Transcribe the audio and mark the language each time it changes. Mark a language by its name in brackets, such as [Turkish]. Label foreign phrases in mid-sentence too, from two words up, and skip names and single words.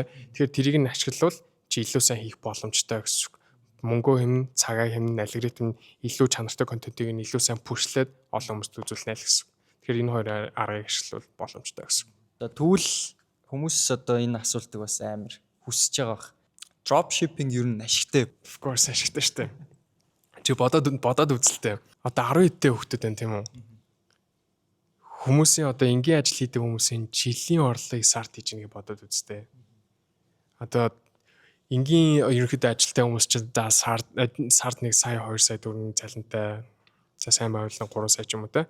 [Mongolian] Тэгэхээр тэрийг нь ашиглавал чи илүү сайн хийх боломжтой гэсэн. Мөнгөө хэмнэн, цагаа хэмнэн, алгоритм илүү чанартай контентыг нь илүү сайн пүшлээд олон хүмүүст үзүүлнэ л гэсэн. Тэгэхээр энэ хоёр аргыг ашиглавал боломжтой гэсэн. За тэгвэл хүмүүс одоо энэ асуултыг бас амар хүсэж байгаа бах. [English] Drop shipping [Mongolian] ер нь ашигтай. [English] Of course [Mongolian] ашигтай шүү дээ. Чи бодоод үзэлтэй. Одоо 10 хэдтэй хүүхдүүд байна тийм үү? Хүмүүсийн одоо энгийн ажил хийдэг хүмүүсийн жилийн орлогыг сард хийж нэгэ бодоод үзтээ. Одоо энгийн ерөнхийдөө ажилтай хүмүүс чинь сард 1 сая 2 сая төгрөгийн цалинтай за сайн байвал 3 сая ч юм уу те.